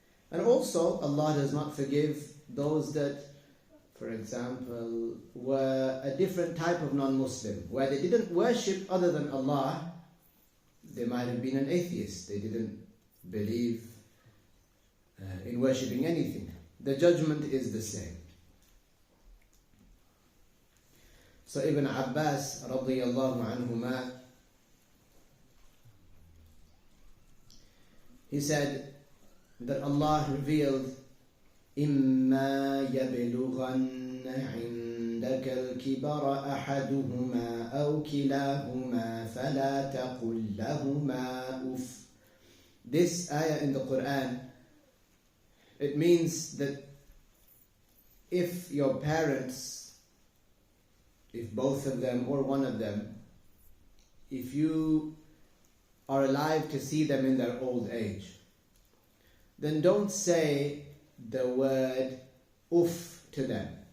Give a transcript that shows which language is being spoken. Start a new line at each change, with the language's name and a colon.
English: And also, Allah does not forgive those that, for example, were a different type of non-Muslim, where they didn't worship other than Allah. They might have been an atheist. They didn't believe in worshipping anything. The judgment is the same. So Ibn Abbas radiyallahu anhuma, he said that Allah revealed,
Arabic: إِمَّا يَبْلُغَنَّ عِنْدَكَ الْكِبَرَ أَحَدُهُمَا أَوْ كِلَاهُمَا فَلَا تَقُلْ لَهُمَا أُفٍّ.
English: This ayah in the Quran, it means that if your parents, if both of them or one of them, if you are alive to see them in their old age, then don't say the word uff to them.